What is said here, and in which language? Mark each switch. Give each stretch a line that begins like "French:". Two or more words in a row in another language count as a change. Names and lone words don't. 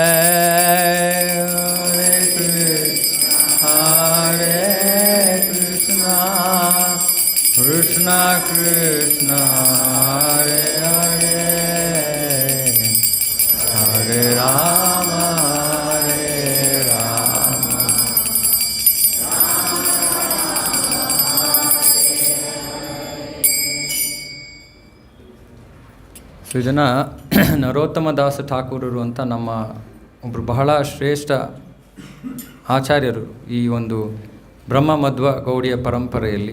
Sanskrit: हरे कृष्ण, कृष्ण कृष्ण, हरे हरे, हरे राम, हरे राम.
Kannada: ಸೃಜನ ನರೋತ್ತಮ ದಾಸ ಠಾಕೂರರು ಅಂತ ನಮ್ಮ ಒಬ್ಬರು ಬಹಳ ಶ್ರೇಷ್ಠ ಆಚಾರ್ಯರು ಈ ಒಂದು ಬ್ರಹ್ಮ ಮಧ್ವ ಗೌಡಿಯ ಪರಂಪರೆಯಲ್ಲಿ.